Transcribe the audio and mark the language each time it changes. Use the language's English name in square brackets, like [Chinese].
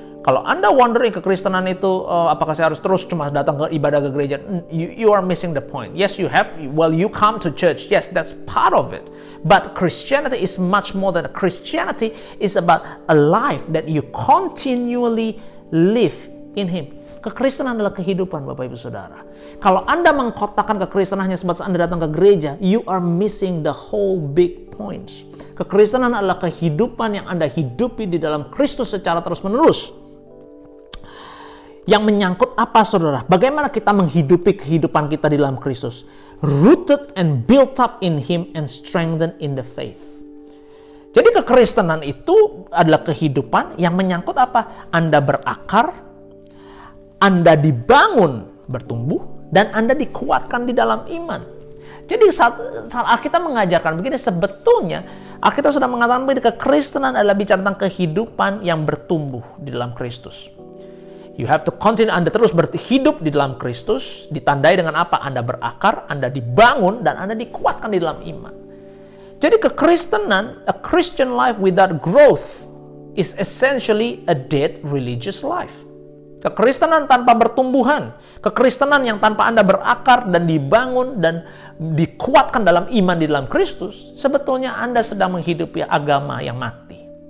[Indonesian] Kalau Anda wondering kekristenan itu apakah saya harus terus cuma datang ke ibadah ke gereja, [English] you are missing the point. Yes, you come to church. Yes, that's part of it. But Christianity is much more than Christianity is about a life that you continually live in Him. [Indonesian] Kekristenan adalah kehidupan Bapak Ibu Saudara. Kalau Anda mengkotakkan kekristenan hanya sebatas Anda datang ke gereja, [English] you are missing the whole big point. [Indonesian] Kekristenan adalah kehidupan yang Anda hidupi di dalam Kristus secara terus-menerus. Yang menyangkut apa saudara? Bagaimana kita menghidupi kehidupan kita di dalam Kristus? [English] Rooted and built up in Him and strengthened in the faith. [Indonesian] Jadi kekristenan itu adalah kehidupan yang menyangkut apa? Anda berakar, Anda dibangun, bertumbuh, dan Anda dikuatkan di dalam iman. Jadi saat Alkitab mengajarkan begini, sebetulnya Alkitab sudah mengatakan bahwa kekristenan adalah bicara tentang kehidupan yang bertumbuh di dalam Kristus. [English] You have to continue, [Indonesian] Anda terus berhidup di dalam Kristus, ditandai dengan apa? Anda berakar, Anda dibangun, dan Anda dikuatkan di dalam iman. Jadi kekristenan, [English] a Christian life without growth is essentially a dead religious life. [Indonesian] Kekristenan tanpa bertumbuhan, kekristenan yang tanpa Anda berakar dan dibangun dan dikuatkan dalam iman di dalam Kristus, sebetulnya Anda sedang menghidupi agama yang mati.